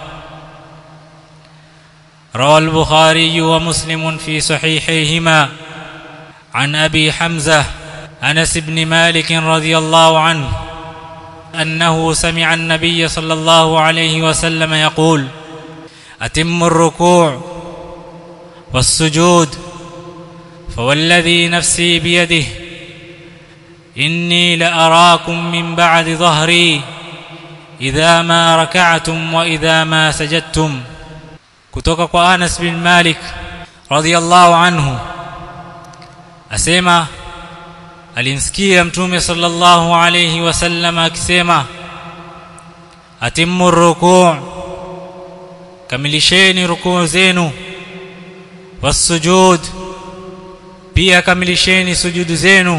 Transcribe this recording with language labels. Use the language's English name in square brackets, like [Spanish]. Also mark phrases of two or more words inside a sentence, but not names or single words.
[Arabic] روى البخاري ومسلم في صحيحيهما عن أبي حمزة أنس بن مالك رضي الله عنه أنه سمع النبي صلى الله عليه وسلم يقول: أتم الركوع والسجود فوالذي نفسي بيده إني لأراكم من بعد ظهري إذا ما ركعتم وإذا ما سجدتم. [Swahili] kutoka kwa Anas bin Malik [Arabic] radhiyallahu anhu [Swahili] asema alimsikia Mtume [Arabic] sallallahu alayhi wasallam [Swahili] akisema: [Arabic] atimmu rukuu, [Swahili] kamilisheni rukuu zenu, wasujud, pia kamilisheni sujudu zenu.